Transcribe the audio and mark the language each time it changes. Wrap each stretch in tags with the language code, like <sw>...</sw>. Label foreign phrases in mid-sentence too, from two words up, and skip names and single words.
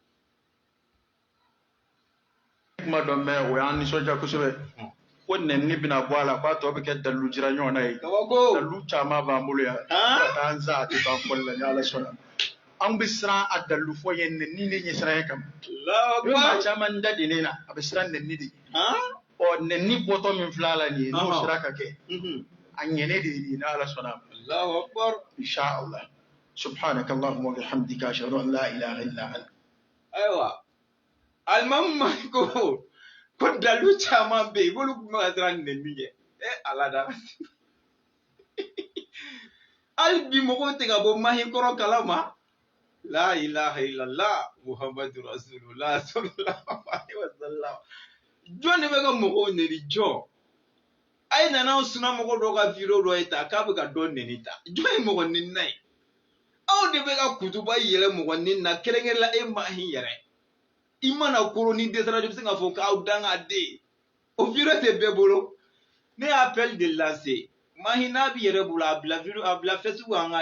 <bm>kuma dɔ mɛn o y'an nisɔndiya kosɛbɛ ko nɛnini bɛna bɔ a la k'a tɔ bɛ kɛ dalu jira ɲɔgɔn na ye dalu caman b'an bolo yan ka taa an za a tɛ ban fɔli la ni ala sɔnna an bɛ siran a dalu fɔ ye nɛnini de ɲɛ siran ye kama i bɛ maa caman da de ne na a bɛ siran nɛnini de ɔ nɛnini bɔtɔ min filɛ a la nin ye n'o sira ka kɛ a ɲɛnɛ de ye nin ye ni ala sɔnna</bm> <ar>الله أكبر إن شاء الله سبحانك اللهم وبحمدك أشهد أن لا إله إلا أنت</ar> <bm>ayiwa alimamu ko dalu caman bɛ yen b'olu kun bɛ ka siran nɛnini ɲɛ ala da hali bi mɔgɔw tɛ ka bɔ mahi kɔrɔ kalama</bm> <ar>لا إله إلا الله محمد رسول الله صلى الله عليه وسلم</ar> <bm>jɔn de bɛ ka mɔgɔw nɛni jɔn a ye nana sunnamɔgɔ dɔw ka vidéo dɔ ye ta k'a bɛ ka dɔ nɛni ta jɔn ye mɔgɔ nɛni na ye aw de bɛ ka kutuba yɛlɛ mɔgɔ nɛni na kɛrɛnkɛrɛnnen la e mahi yɛrɛ i mana koro ni dɛsɛra de bɛ se k'a fɔ k'aw danga den o vidéo tɛ bɛɛ bolo ne y'a</bm> <fr>appel de lancer</fr> <bm>mahi n'a bɛ yɛrɛ bolo a bila Facebook an k'a</bm>